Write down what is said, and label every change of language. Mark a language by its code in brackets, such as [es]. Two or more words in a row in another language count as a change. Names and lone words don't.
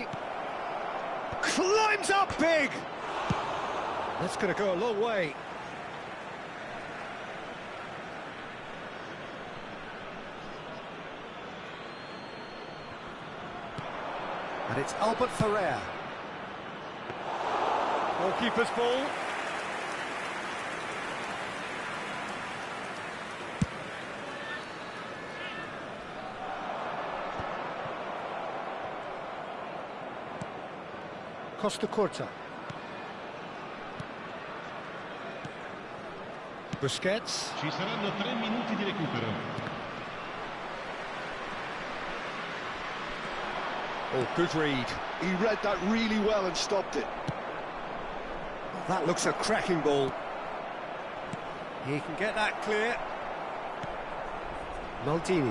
[en] Climbs up big! That's going to go a long way. And it's Albert Ferrer. Goalkeeper's ball. Costa Curta. Busquets. [it] Ci saranno 3 minuti di recupero. [en] Oh, good read. He read that really well and stopped it. That looks a cracking ball. He can get that clear. Maldini.